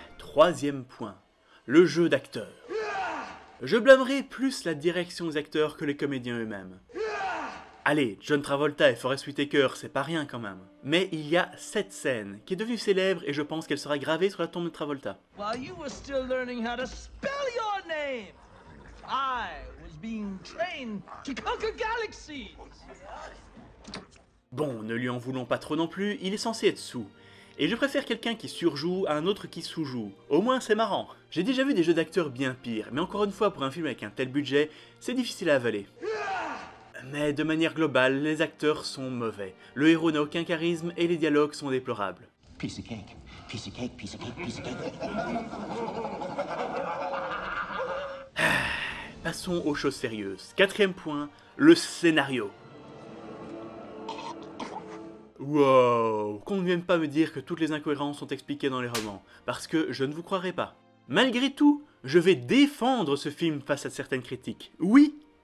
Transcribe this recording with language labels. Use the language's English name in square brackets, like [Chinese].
[French] Troisième point, le jeu d'acteur. Je blâmerai plus la direction des acteurs que les comédiens eux-mêmes. Allez, John Travolta et Forest Whitaker, c'est pas rien quand même. Mais il y a cette scène qui est devenue célèbre et je pense qu'elle sera gravée sur la tombe de Travolta. [English] While you were still learning how to spell your name, I was being trained to conquer galaxies. [French] Bon, ne lui en voulons pas trop non plus, il est censé être sous. Et je préfère quelqu'un qui surjoue à un autre qui sous-joue. Au moins c'est marrant. J'ai déjà vu des jeux d'acteurs bien pires, mais encore une fois pour un film avec un tel budget, c'est difficile à avaler. Mais de manière globale, les acteurs sont mauvais. Le héros n'a aucun charisme et les dialogues sont déplorables. [English] Piece of cake, piece of cake, piece of cake, piece of cake. [French] Passons aux choses sérieuses. Quatrième point, le scénario. Wow, qu'on ne vienne pas me dire que toutes les incohérences sont expliquées dans les romans, parce que je ne vous croirai pas. Malgré tout, je vais défendre ce film face à certaines critiques. Oui.